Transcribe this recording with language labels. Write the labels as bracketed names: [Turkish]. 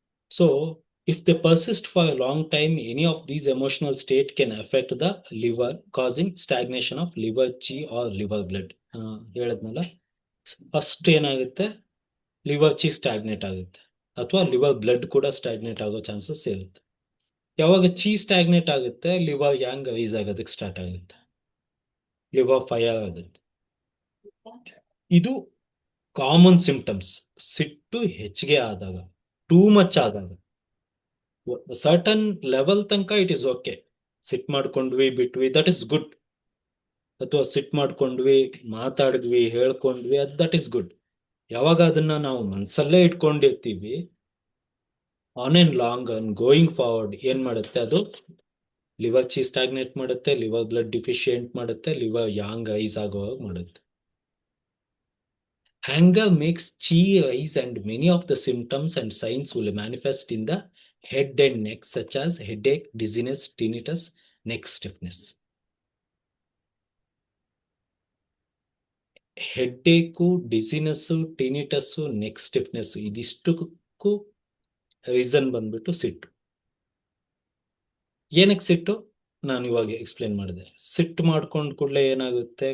[English] So, if they persist for a long time, any of these emotional state can affect the liver, causing stagnation of liver chi or liver blood. [Kannada] ಹೇಳದ್ನಲ್ಲ, first ಏನಾಗುತ್ತೆ? Liver ಚಿ ಸ್ಟಾಗ್ನೇಟ್ ಆಗುತ್ತೆ, ಅಥವಾ liver blood ಕೂಡ ಸ್ಟಾಗ್ನೇಟ್ ಆಗೋ chances ಇರುತ್ತೆ. ಯಾವಾಗ ಚಿ ಸ್ಟಾಗ್ನೇಟ್ ಆಗುತ್ತೆ, liver Yang rice ಆಗೋದಕ್ಕೆ start ಆಗುತ್ತೆ, ಲಿವರ್ ಫೈರ್ ಆಗುತ್ತೆ. ಇದು ಕಾಮನ್ ಸಿಂಪ್ಟಮ್ಸ್. ಸಿಟ್ಟು ಹೆಚ್ಚಿಗೆ ಆದಾಗ, [English] too much [Kannada] ಆದಾಗ, ಸರ್ಟನ್ ಲೆವೆಲ್ ತನಕ [English] It is okay. [Kannada] ಸಿಟ್ ಮಾಡ್ಕೊಂಡ್ವಿ, ಬಿಟ್ವಿ, [English] That is good. [Kannada] ಅಥವಾ ಸಿಟ್ ಮಾಡ್ಕೊಂಡ್ವಿ, ಮಾತಾಡಿದ್ವಿ, ಹೇಳ್ಕೊಂಡ್ವಿ, ದಟ್ ಇಸ್ ಗುಡ್. ಯಾವಾಗ ಅದನ್ನ ನಾವು ಮನ್ಸಲ್ಲೇ ಇಟ್ಕೊಂಡಿರ್ತೀವಿ, [English] on and long and going forward [Kannada] ಏನ್ ಮಾಡುತ್ತೆ? ಅದು ಲಿವರ್ ಚಿ ಸ್ಟಾಗ್ನೇಟ್ ಮಾಡುತ್ತೆ, ಲಿವರ್ ಬ್ಲಡ್ ಡಿಫಿಷಿಯೆಂಟ್ ಮಾಡುತ್ತೆ, ಲಿವರ್ ಯಾಂಗ್ ಐಸ್ ಆಗೋ ಮಾಡುತ್ತೆ. [English] Anger makes chi rise, and many of the symptoms and signs will manifest in the head and neck, such as headache, dizziness, tinnitus, neck stiffness. [Kannada] Headache, ಡಿಸಿನೆಸ್ಸು, ಟಿನಿಟಸ್ಸು, neck stiffness, ಇದಿಷ್ಟಕ್ಕೂ reason ಬಂದ್ಬಿಟ್ಟು ಸಿಟ್ಟು. ಏನಕ್ಕೆ ಸಿಟ್ಟು? ನಾನು ಇವಾಗ explain ಮಾಡಿದೆ. ಸಿಟ್ಟು ಮಾಡ್ಕೊಂಡ್ ಕೂಡಲೇ ಏನಾಗುತ್ತೆ?